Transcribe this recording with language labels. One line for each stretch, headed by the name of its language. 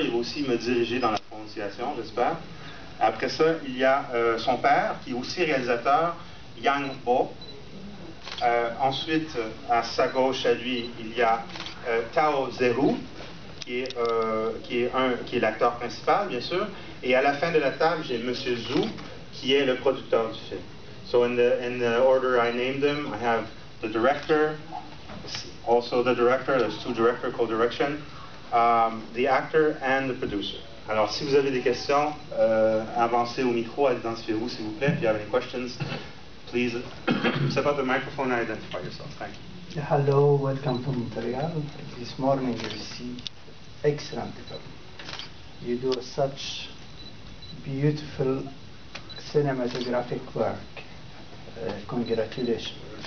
French: Il va aussi me diriger dans la prononciation, j'espère. Après ça, il y a son père, qui est aussi réalisateur, Yang Bo. Ensuite, à sa gauche, à lui, il y a Yazhou, qui est l'acteur principal, bien sûr. Et à la fin de la table, j'ai M. Zhu, qui est le producteur du film.
English: So in the order I named them, I have the director, also the director, there's two director, co-direction, the actor and the producer.
French: Alors, si vous avez des questions, avancez au micro, identifiez-vous s'il vous plaît.
English: If you have any questions, please step up the microphone and identify yourself. Thank you. Hello, welcome to Montreal. This morning you see excellent film. You do such beautiful cinematographic work. Congratulations.